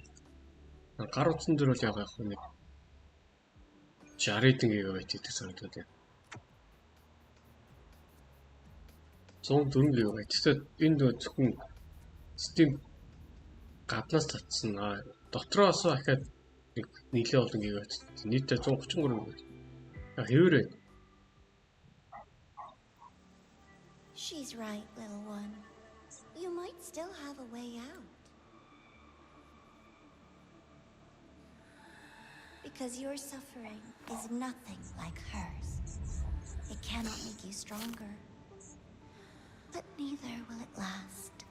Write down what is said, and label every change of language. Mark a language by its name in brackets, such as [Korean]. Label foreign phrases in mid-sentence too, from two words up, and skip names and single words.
[Mongolian] Гар утсан дээр бол яг нэг 60 ГБ гэдэг санагдаад байна. 104 ГБ. Тэгэхээр энд зөвхөн Steam гаднаас татсан. Дотроос ахаад нэг нэлээд олон ГБ. Нийтдээ 133 ГБ. Хэвээрээ. [English] She's right, little one. You might still have a way out. Because your suffering is nothing like hers. It cannot make you stronger. But neither will it last.